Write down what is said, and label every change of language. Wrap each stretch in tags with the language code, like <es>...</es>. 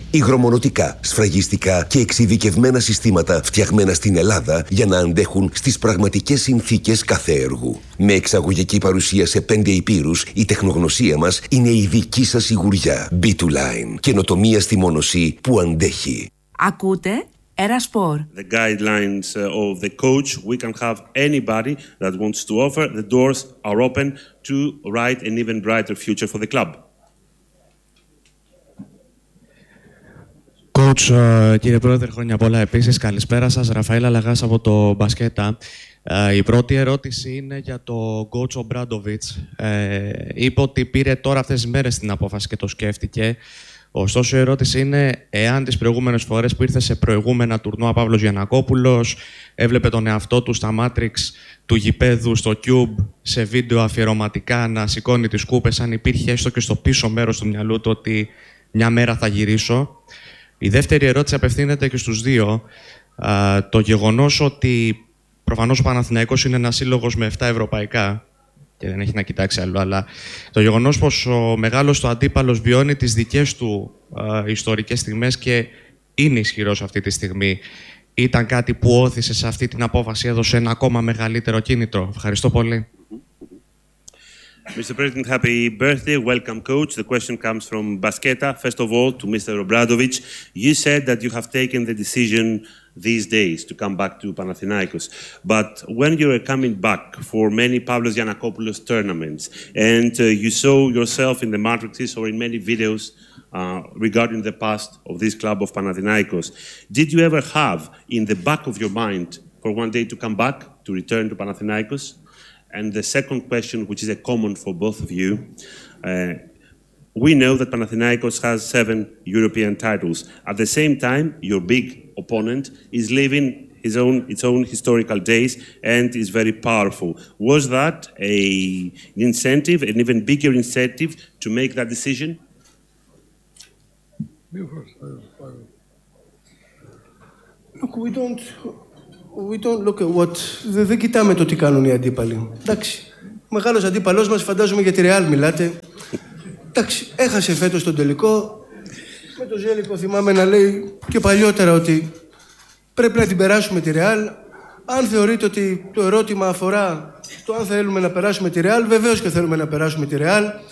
<el>Υγρομονωτικά, σφραγιστικά και εξειδικευμένα συστήματα φτιαγμένα στην Ελλάδα για να αντέχουν στις πραγματικές συνθήκες κάθε έργου. Με εξαγωγική παρουσία σε 5 υπήρους, η τεχνογνωσία μας είναι η δική σας σιγουριά. B2Line. Καινοτομία στη μόνωση που αντέχει. Ακούτε Era Sport.</el> <en>The guidelines of the coach, we can have anybody that wants to offer, the doors are open to write an even brighter future for the club.</en> <el>Coach, κύριε Πρόεδρε, χρόνια πολλά επίσης. Καλησπέρα σας. Ραφαήλα Λαγάς από το Μπασκέτα. Η πρώτη ερώτηση είναι για το coach Obradovic. Είπε ότι πήρε τώρα αυτές τις μέρες την απόφαση και το σκέφτηκε. Ωστόσο, η ερώτηση είναι εάν τις προηγούμενες φορές που ήρθε σε προηγούμενα τουρνουά Παύλος Γιαννακόπουλος έβλεπε τον εαυτό του στα Matrix του γηπέδου, στο Cube, σε βίντεο αφιερωματικά να σηκώνει τις κούπες, αν υπήρχε έστω και στο πίσω μέρος του μυαλού του ότι μια μέρα θα γυρίσω. Η δεύτερη ερώτηση απευθύνεται και στους δύο. Το γεγονός ότι προφανώς ο Παναθηναϊκός είναι ένας σύλλογος με 7 ευρωπαϊκά και δεν έχει να κοιτάξει άλλο, αλλά το γεγονός πως ο μεγάλος του αντίπαλος βιώνει τις δικές του ιστορικές στιγμές και είναι ισχυρός αυτή τη στιγμή, ήταν κάτι που όθησε σε αυτή την απόφαση, έδωσε ένα ακόμα μεγαλύτερο κίνητρο. Ευχαριστώ πολύ.</el> <en>Mr. President, happy birthday. Welcome, coach. The question comes from Basqueta. First of all, to Mr. Obradovic, you said that you have taken the decision these days to come back to Panathinaikos. But when you were coming back for many Pavlos Giannakopoulos tournaments and you saw yourself in the matrixes or in many videos regarding the past of this club of Panathinaikos, did you ever have in the back of your mind for one day to come back, to return to Panathinaikos? And the second question, which is a common for both of you, we know that Panathinaikos has 7 European titles. At the same time, your big opponent is living its own historical days and is very powerful. Was that an incentive, an even bigger incentive to make that decision? You first. Look, we don't look at what.</en> <el>Δεν κοιτάμε το τι κάνουν οι αντίπαλοι. Εντάξει. Μεγάλος αντίπαλός μας, φαντάζομαι για τη Real μιλάτε. Εντάξει, έχασε φέτος τον τελικό. Με το Ζέλικο θυμάμαι να λέει και παλιότερα ότι πρέπει να την περάσουμε τη Real. Αν θεωρείτε ότι το ερώτημα αφορά το αν θέλουμε να περάσουμε τη Real, βεβαίως και θέλουμε να περάσουμε τη Real.</el>